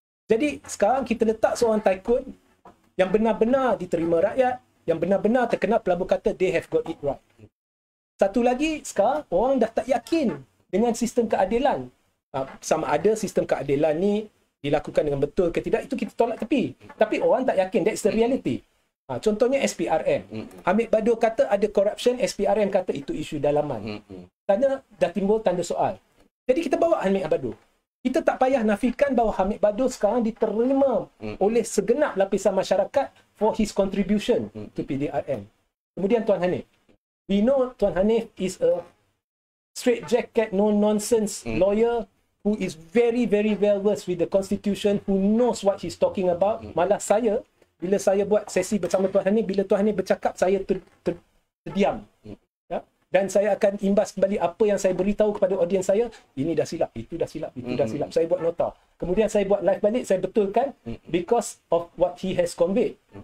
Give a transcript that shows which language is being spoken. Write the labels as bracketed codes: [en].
[ms] Jadi sekarang kita letak seorang tycoon yang benar-benar diterima rakyat, yang benar-benar terkenal pelabur kata [en] they have got it right. [ms] Satu lagi, sekarang orang dah tak yakin dengan sistem keadilan. Sama ada sistem keadilan ni dilakukan dengan betul ke tidak, itu kita tolak tepi. Tapi orang tak yakin, [en] that's the reality. [ms] Contohnya SPRM. Hamid Bado kata ada corruption, SPRM kata itu isu dalaman. Tanda dah timbul tanda soal. Jadi kita bawa Hamid Bado. Kita tak payah nafikan bahawa Hamid Bado sekarang diterima oleh segenap lapisan masyarakat [en] for his contribution to PDRM. [ms] Kemudian Tuan Hanif. [en] We know Tuan Hanif is a straight jacket, no nonsense lawyer who is very, very well versed with the constitution, who knows what he's talking about. [ms] Malah saya, bila saya buat sesi bersama Tuan Hanif, bila Tuan Hanif bercakap, saya terdiam. Ya? Dan saya akan imbas kembali apa yang saya beritahu kepada audiens saya. Ini dah silap, itu dah silap, itu dah silap. Saya buat nota. Kemudian saya buat live balik, saya betulkan [en] because of what he has conveyed.